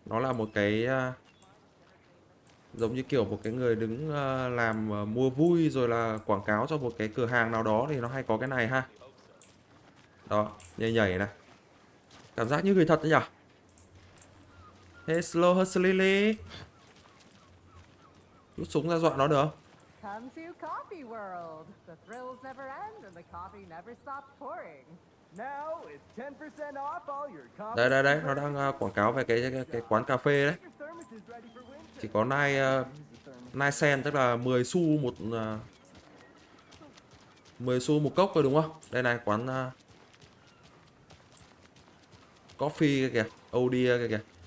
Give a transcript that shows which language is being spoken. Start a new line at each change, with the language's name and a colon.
Vietnamese: Nó là một cái giống như kiểu một cái người đứng làm mua vui rồi là quảng cáo cho một cái cửa hàng nào đó thì nó hay có cái này ha. Đó, nhảy này. Cảm giác như người thật đấy nhỉ?
English: Hey, slow hustling.
Vietnamese: Rút súng ra dọa nó được không?
English: Come to Coffee World. The thrills never end and the coffee never stops pouring. Now it's 10% off all your coffee.
Vietnamese: Đây, nó đang quảng cáo về cái quán cà phê đấy. Chỉ có 9 cent tức là 10 xu một 10 xu một cốc thôi đúng không? Đây này quán coffee kìa, OD kìa.